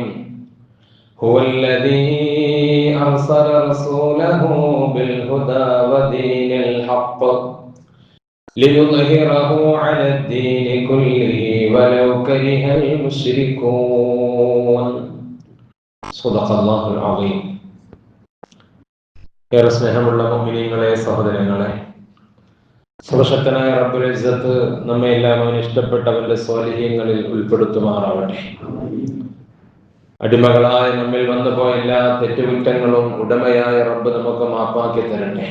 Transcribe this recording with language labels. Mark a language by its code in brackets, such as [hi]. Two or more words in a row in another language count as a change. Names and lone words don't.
[ar] هو الذي أرسل رسوله بالهدى ودين الحق ليظهره على الدين كله ولو كره المشركون. صدق الله العظيم. [ml] ഏറെ സ്നേഹമുള്ള മുഅ്മിനീങ്ങളെ, സഹോദരങ്ങളെ, സർവശക്തനായ [ar] رب العزة [ml] നമ്മെ എല്ലാം അവന് ഇഷ്ടപ്പെട്ടവന്റെ സ്വാലിഹീങ്ങളിൽ ഉൾപ്പെടുത്തുമാറാവട്ടെ. അടിമകളായ നമ്മിൽ വന്നുപോയ എല്ലാ തെറ്റുകുറ്റങ്ങളും ഉടമയായ റബ്ബ് നമുക്ക് മാപ്പാക്കി തരട്ടെ.